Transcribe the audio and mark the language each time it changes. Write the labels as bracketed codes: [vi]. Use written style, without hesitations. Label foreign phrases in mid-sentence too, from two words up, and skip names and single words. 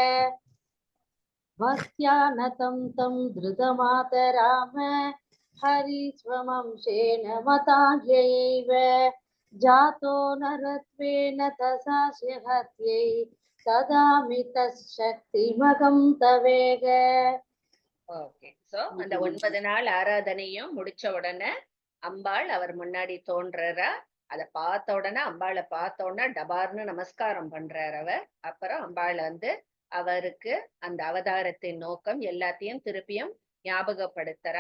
[sa] भक्त्या नतं तं धृतमातराम हरिस्वमंशेन मताज्ञयैव जातो नरत्वेन दशास्य हत्यै तदामि तच्छक्तिमगं तवेग. [ta] ஓகே, சோ அந்த 9 நாள் ஆராதனையும் முடிச்ச உடனே அம்பாள் அவர் முன்னாடி தோன்றறா. அத பார்த்த உடனே அம்பாளை பார்த்த உடனே டபார்னு நமஸ்காரம் பண்றார் அவர். அப்புறம் அம்பாள் வந்து அவருக்கு அந்த அவதாரத்தின் நோக்கம் எல்லாத்தையும் திருப்பியும் ஞாபகப்படுத்துறா.